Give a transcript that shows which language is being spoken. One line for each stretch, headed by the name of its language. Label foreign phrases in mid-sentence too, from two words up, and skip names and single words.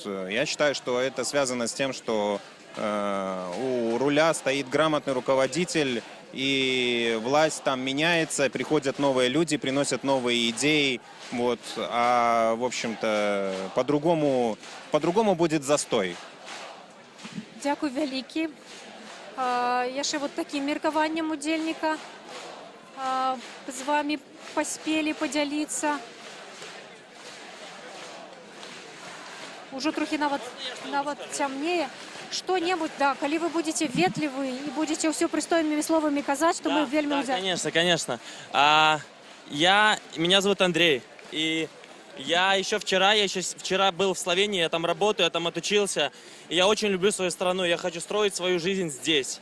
Russian: Я считаю, что это связано с тем, что у руля стоит грамотный руководитель, и власть там меняется, приходят новые люди, приносят новые идеи, вот, а, в общем-то, по-другому будет застой.
Belarusian: Дякую вялікі. Яшчэ вот такім меркаваннем удзельніка з вами паспелі падзяліцца. Ужо трохі нават цямнее.
Russian: Что-нибудь, да, коли вы будете ветливы и будете все пристойными словами казать, что мы вельми Да, конечно. Меня зовут Андрей, и я еще вчера был в Словении, я там работаю, я там отучился, и я очень люблю свою страну, я хочу строить свою жизнь здесь.